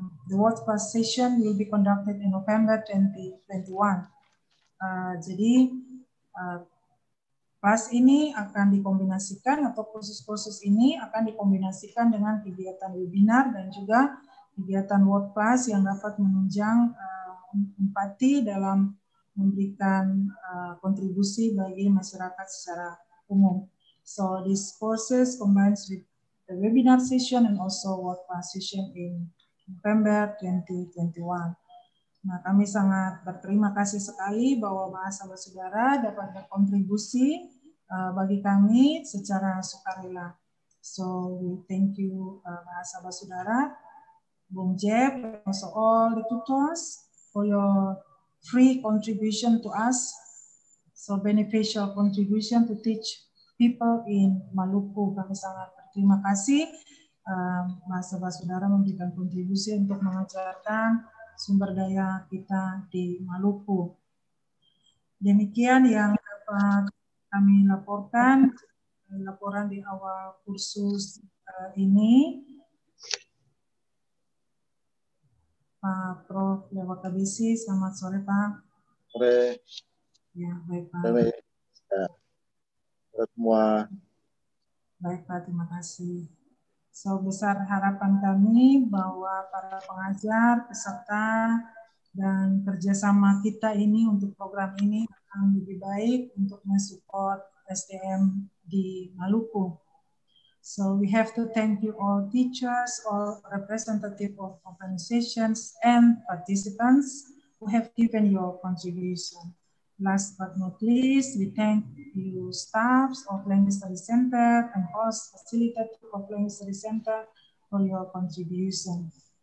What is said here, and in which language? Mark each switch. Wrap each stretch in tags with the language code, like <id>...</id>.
<en>The world class session will be conducted in November 2021.</en> <id>Jadi kelas ini akan dikombinasikan, atau kursus-kursus ini akan dikombinasikan dengan kegiatan webinar dan juga kegiatan world class yang dapat menunjang Umpati dalam memberikan kontribusi bagi masyarakat secara umum.</id> <en>So these courses combines with the webinar session and also world class session in November 2021.</en> <id>Nah, kami sangat berterima kasih sekali bahwa Bahasa Basudara dapat berkontribusi bagi kami secara sukarela.</id> <en>So we thank you Bahasa Basudara, Bung Jeb, and also all the tutors for your free contribution to us. So beneficial contribution to teach people in Maluku.</en> <id>Kami sangat berterima kasih Bahasa Basudara memberikan kontribusi untuk mengajarkan sumber daya kita di Maluku. Demikian yang dapat kami laporkan, laporan di awal kursus ini. Pak Prof. Lewat Kabisi, selamat sore Pak. Sore. Ya, baik Pak. Baik. Ya. Semua. Baik Pak, terima kasih. So, besar harapan kami bahwa para pengajar, peserta, dan kerjasama kita ini untuk program ini akan lebih baik untuk mensupport SDM di Maluku.</id> <en>So we have to thank you all teachers, all representative of organizations, and participants who have given your contribution. Last but not least, we thank you staffs of Language Study Center and host facilitator of Language Study Center for your contribution.</en>